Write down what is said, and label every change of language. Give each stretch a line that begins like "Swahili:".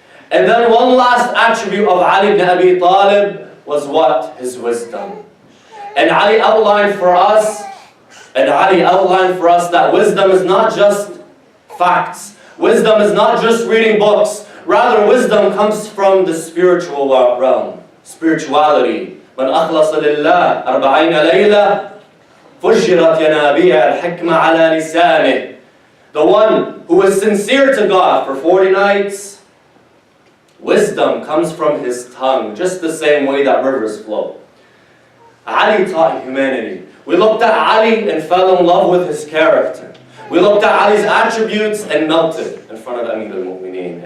English: And then one last attribute of Ali ibn Abi Talib was what? His wisdom. And Ali outlined for us, that wisdom is not just facts. Wisdom is not just reading books. Rather, wisdom comes from the spiritual realm. Spirituality.
Arabic: من أخلص لله 40 ليلة فجرت ينابيع الحكمة على لسانه.
English: The one who is sincere to God for 40 nights, wisdom comes from his tongue, just the same way that rivers flow. Ali taught humanity. We looked at Ali and fell in love with his character. We looked at Ali's attributes and melted in front of Amir al-Mu'mineen.